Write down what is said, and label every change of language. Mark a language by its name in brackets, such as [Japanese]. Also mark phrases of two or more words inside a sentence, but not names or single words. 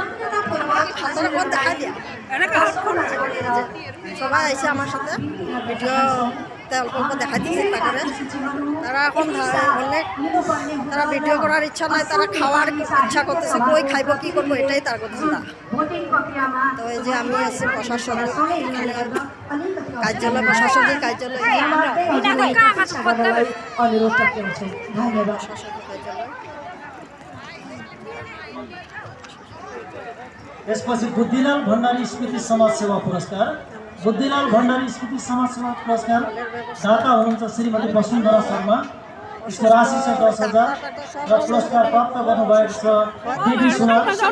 [Bangla] সবাই আইসে আমার সাথে ভিডিওতে অল্প অল্প দেখা দিচ্ছে। তারা এখন অনেক, তারা ভিডিও করার ইচ্ছা নাই, তারা খাওয়ার ইচ্ছা করতেছে। কই খাইব, কি করবো, এটাই তার কথা। তো এই যে আমি আছি প্রশাসনিক কার্যালয়, প্রশাসনিক কার্যালয়। [Nepali] यसपछि बुद्धिलाल भण्डारी स्मृति समाज सेवा पुरस्कार, बुद्धिलाल भण्डारी स्मृति समाज सेवा पुरस्कार दाता हुनुहुन्छ श्रीमती वसुन्धरा शर्मा। यसको राशि छ 10,000 र पुरस्कार प्राप्त गर्नुभएको छ देवी सुनार।